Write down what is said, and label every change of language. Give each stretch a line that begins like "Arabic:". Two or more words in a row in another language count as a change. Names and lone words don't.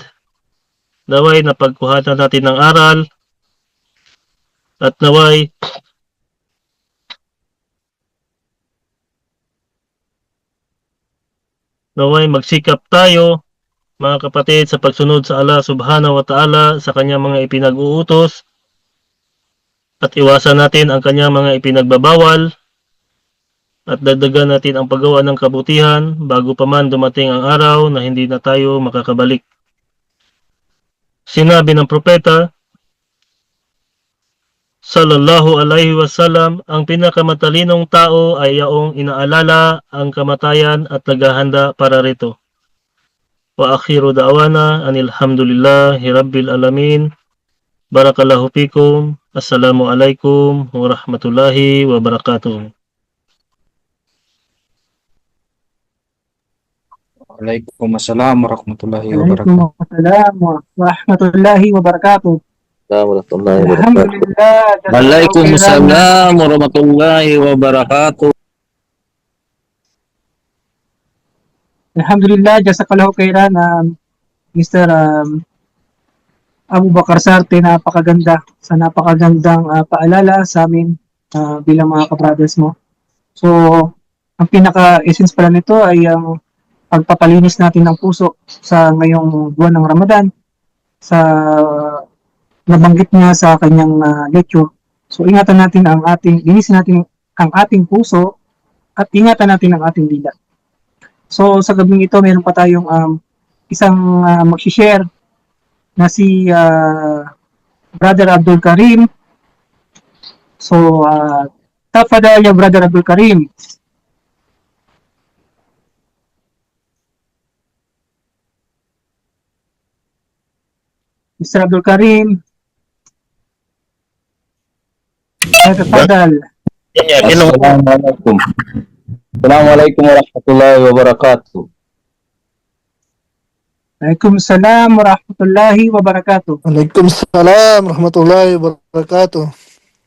Filipino: Naway napagkuhanan natin ng aral, at naway magsikap tayo mga kapatid sa pagsunod sa Allah
Arabic: سبحانه وتعالى
Filipino: sa kanyang mga ipinag-uutos, at iwasan natin ang kanyang mga ipinagbabawal, at dagdagan natin ang paggawa ng kabutihan bago pa man dumating ang araw na hindi na tayo makakabalik. Sinabi ng propeta
Arabic: صلى الله عليه وسلم,
Filipino: ang pinakamatalinong tao ay yaong inaalala ang kamatayan at naghahanda para rito.
Arabic: وآخر دعوانا أن الحمد لله رب العالمين. بارك الله فيكم. السلام عليكم ورحمة الله وبركاته. وعليكم السلام ورحمة الله وبركاته. وعليكم السلام ورحمة الله وبركاته. ورحمة الله وبركاته. Alhamdulillah. وعليكم السلام ورحمة الله وبركاته. الحمد لله، جزاك الله خيرا,
Filipino: Mr. Abu Bakar Sarte, napakaganda sa napakagandang paalala sa amin bilang mga kabrothers mo. So, ang pinaka-essence pala nito ay ang pagpapalinis natin ng puso sa ngayong buwan ng Ramadan, sa nabanggit niya sa kanyang lecture. So, ingatan natin linisin natin ang ating puso at ingatan natin ang ating dila. So, sa gabing ito, meron pa tayong isang mag-share na si Brother Abdul Karim. So,
Arabic: تفضل يا
Filipino: Brother Abdul Karim. Mr. Abdul Karim. Tafadhal.
Arabic: Assalamualaikum. السلام عليكم ورحمة الله وبركاته. وعليكم السلام ورحمة الله وبركاته. وعليكم السلام ورحمة الله وبركاته.